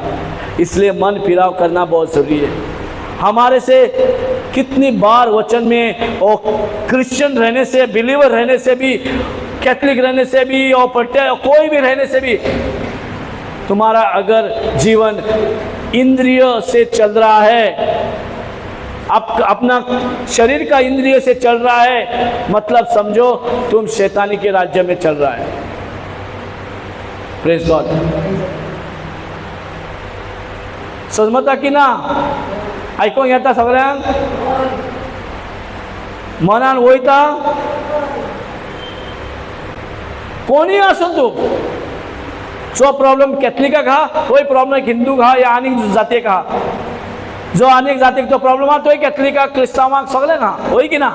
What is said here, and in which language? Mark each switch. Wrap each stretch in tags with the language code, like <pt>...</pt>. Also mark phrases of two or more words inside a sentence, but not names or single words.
<hi>इसलिए मन फिराव करना बहुत जरूरी है. हमारे से कितनी बार वचन में और क्रिश्चियन रहने से, बिलीवर रहने से भी, कैथलिक रहने से भी और कोई भी रहने से भी, तुम्हारा अगर जीवन इंद्रिय से चल रहा है, अपना शरीर का इंद्रिय से चल रहा है, मतलब समझो तुम शैतानी के राज्य में चल रहा है।</hi> <en>Praise God.</en> <kok>समजता की ना? ऐकून येता सगळ्यांक? मनान वयता? कोणी आसूं तूं, जो प्रॉब्लेम कॅथलिकाक हा तोय प्रॉब्लेम हिंदूक हा या आनीक जातीक हा, जो अनेक जातीक तो प्रॉब्लेम हा तोय कॅथलिकाक क्रिस्तांवाक सगळ्यांक हा, होय की ना?</kok>